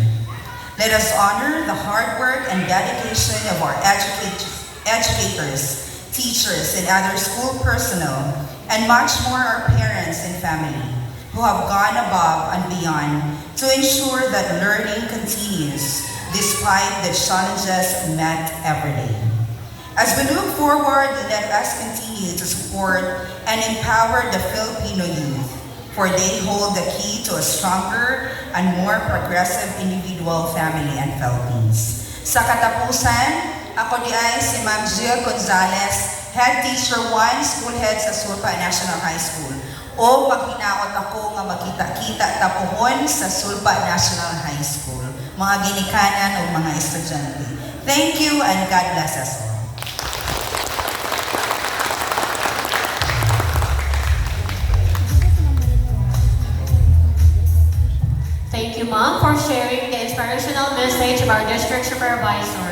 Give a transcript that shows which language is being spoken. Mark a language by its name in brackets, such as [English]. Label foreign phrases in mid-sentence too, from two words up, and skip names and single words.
[English] Let us honor the hard work and dedication of our educators, teachers, and other school personnel, and much more our parents and family, who have gone above and beyond to ensure that learning continues despite the challenges met every day. As we look forward, let us continue to support and empower the Filipino youth, for they hold the key to a stronger and more progressive individual, family, and Philippines. [Cebuano] Sa katapusan, ako di ay si Ma'am Jill Gonzalez, [English] Head Teacher 1, School Head sa Sulpa National High School. [Cebuano] O paghinaot ako nga makita-kita tapuhon sa Sulpa National High School, mga ginikanan o mga estudyante. [English] Thank you and God bless us all. Thank you, Mom, for sharing the inspirational message of our district supervisor.